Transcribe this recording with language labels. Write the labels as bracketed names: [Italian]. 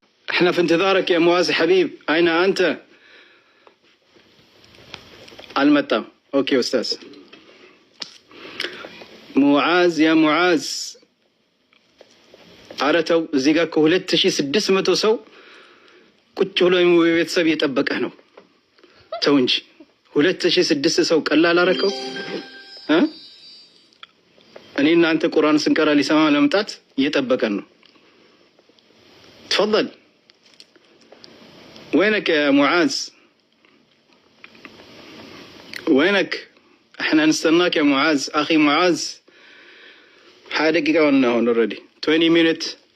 [Arabic] احنا في انتظارك يا معاذ حبيب، أين أنت؟ المتام. اوكي استاذ معاذ يا معاذ [Amharic] አረተው እዚህ ጋር ከ2600 ሰው ቁጭ ብሎ ቤተሰብ እየጠበቀህ ነው። ተው እንጂ 2600 ሰው ቀላል አረከው እ እኔ እናንተ ቁርአን ስንቀራ ሊሰማ ለመምጣት እየጠበቀን ነው። [Arabic] تفضل وينك يا معاذ؟ وينك؟ احنا نستناك يا معاذ. اخي معاذ حاجة دقيقة وانا هون [English] already 20 minutes.